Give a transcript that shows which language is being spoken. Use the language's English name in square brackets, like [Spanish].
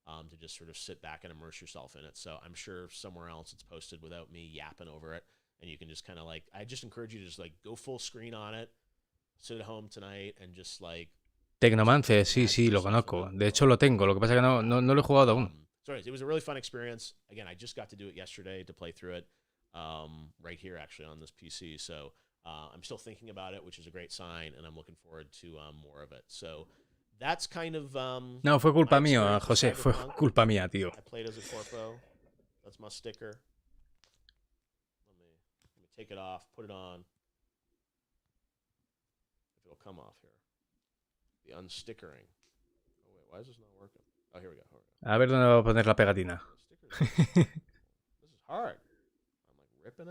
[English] To just sort of sit back and immerse yourself in it. So I'm sure somewhere else it's posted without me yapping over it, and you can just kind of like, I just encourage you to just like go full screen on it, sit at home tonight and just like... [Spanish] Tecnomance, sí, lo conozco. De hecho lo tengo, lo que pasa es que no lo he jugado aún. [English] So it was a really fun experience. Again, I just got to do it yesterday to play through it right here actually on this PC. So I'm still thinking about it, which is a great sign, and I'm looking forward to more of it. So that's kind of [Spanish] no, fue culpa mía, José, fue culpa mía, tío. [English] I played as a corpo. That's my sticker. Let me take it off, put it on. If it'll come off here. The unstickering. Oh wait, why is this not working? Oh, here we go. [Spanish] A ver dónde va a poner la pegatina. [English] This is hard. I'm like ripping it.